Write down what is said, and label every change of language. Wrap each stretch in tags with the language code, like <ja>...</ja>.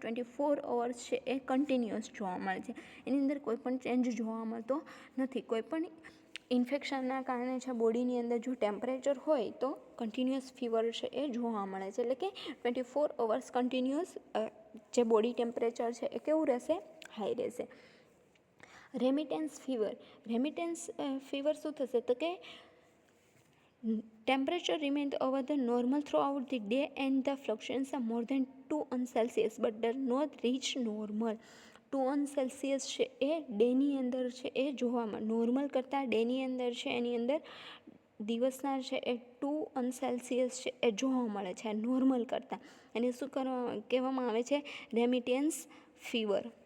<gu>24 hours છે એ continuous જોવા મળે છે. એની અંદર કોઈ પણ ચેન્જ જોવા મળતો નથી. કોઈપણ ઇન્ફેક્શનના કારણે છે બોડીની અંદર જો ટેમ્પરેચર હોય તો કન્ટિન્યુઅસ ફીવર છે એ જોવા મળે છે. એટલે કે 24 અવર્સ કન્ટિન્યુઅસ જે બોડી ટેમ્પરેચર છે એ કેવું રહેશે? હાઈ રહેશે. રેમિટેન્સ ફીવર. રેમિટેન્સ ફીવર શું થશે તો કે</gu> <en>temperature remains over the normal throughout the day and the fluctuations are more than 2 on Celsius but does not reach normal.</en> <gu>2 on Celsius છે એ ડેની અંદર છે એ જોવામાં નોર્મલ કરતાં ડેની અંદર છે એની અંદર દિવસના છે એ 2 on Celsius છે એ જોવા મળે છે નોર્મલ કરતાં. એને શું કહેવામાં આવે છે? રેમિટેન્સ ફીવર.</gu>